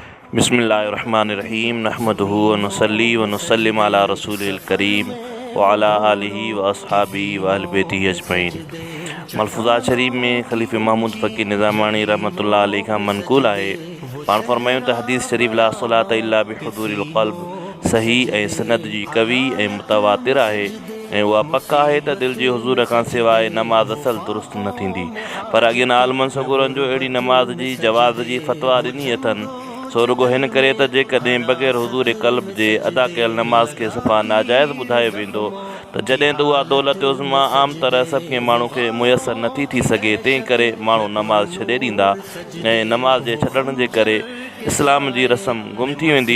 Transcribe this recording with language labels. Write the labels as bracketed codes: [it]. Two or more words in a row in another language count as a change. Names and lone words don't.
[ar] بسم الله الرحمن الرحيم نحمده ونصلي ونسلم على رسوله الكريم وعلى آله وأصحابه وأهل بيته أجمعين. [sd] मलफूज़ात शरीफ में ख़लीफ़े महमूद फ़क़ीह निज़ामानी [ar] رحمة الله عليه [sd] खां मनक़ूल आहे। पाण फ़रमायूं त हदीस शरीफ [ar] لا صلاة إلا بحضور القلب [sd] सही ऐं सनद जी कवी ऐं मुतवातिर आहे ऐं उहा पक आहे त दिलि जे हुज़ूर खां सवाइ नमाज़ असल दुरुस्त न थींदी। पर अॻियनि आलमनि सगुरनि जो अहिड़ी नमाज़ जी जवाज़ जी फ़तवा ॾिनी अथनि, सो रुगो हिन करे त जेकॾहिं बग़ैर हुज़ूर क़ल्ब जे अदा कयल नमाज़ खे सफ़ा नाजाइज़ ॿुधायो वेंदो त जॾहिं त उहा दौलत उज़्मा आम तरह सभु कंहिं माण्हू खे मुयसरु नथी थी सघे, तंहिं करे माण्हू नमाज़ छॾे ॾींदा ऐं नमाज़ जे छॾण जे करे इस्लाम जी रस्म गुम थी वेंदी।